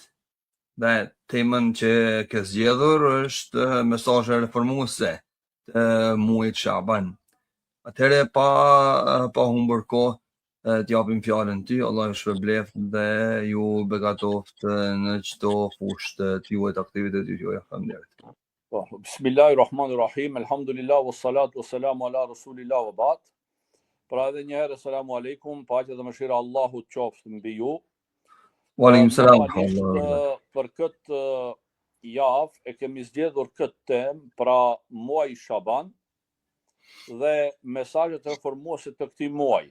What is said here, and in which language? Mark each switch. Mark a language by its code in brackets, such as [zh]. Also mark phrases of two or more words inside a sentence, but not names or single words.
[sq] Dhe temën që ke zgjedhur është mesazhe reformuese të muajit Shaban. Atëherë pa humbur kohë, të japim fjalën ty. Allah ju shpërbleft dhe ju begatoft në çdo fushë të juaj të aktivitetit juaj. Faleminderit. [ar] Po, بسم الله الرحمن الرحيم الحمد لله, والصلاة والسلام على رسول الله وبعد. [sq] Pra edhe një herë, [ar] السلام عليكم, [sq] paqja dhe mëshira e Allahut qofshin mbi ju. [ar] وعليكم السلام. [sq] Për këtë javë e kemi zgjedhur këtë temë, pra muaji Shaban dhe mesazhet reformuese të këtij muaji.